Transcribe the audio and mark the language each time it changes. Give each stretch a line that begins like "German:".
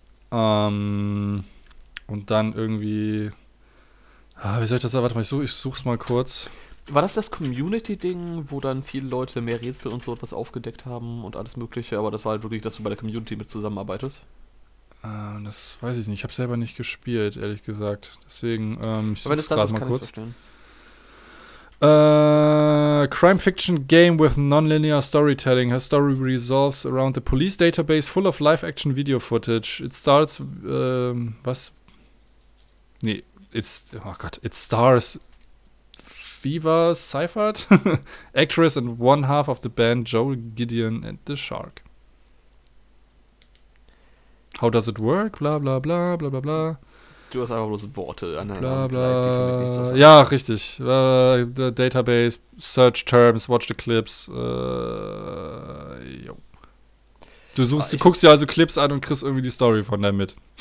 German: Und dann irgendwie, wie soll ich das, warte mal, ich such's mal kurz. War das Community-Ding, wo dann viele Leute mehr Rätsel und so etwas aufgedeckt haben und alles mögliche, aber das war halt wirklich, dass du bei der Community mit zusammenarbeitest? Das weiß ich nicht. Ich habe selber nicht gespielt, ehrlich gesagt. Deswegen, ich suche es gerade mal kurz. Kann ich verstehen.
English: Crime Fiction Game with Nonlinear Storytelling. Her Story resolves around the police database full of live-action video footage. It starts,
German: was? Nee,
English: it stars Viva Seifert, actress and one half of the band Joel Gideon and the Shark. How does it work? Bla bla bla bla bla bla.
German: Du hast einfach bloß Worte aneinander. Bla bla. Die ja, richtig.
English: Database, Search Terms, Watch the Clips.
German: Jo. Du suchst, du guckst dir also Clips an und kriegst irgendwie die Story von der mit.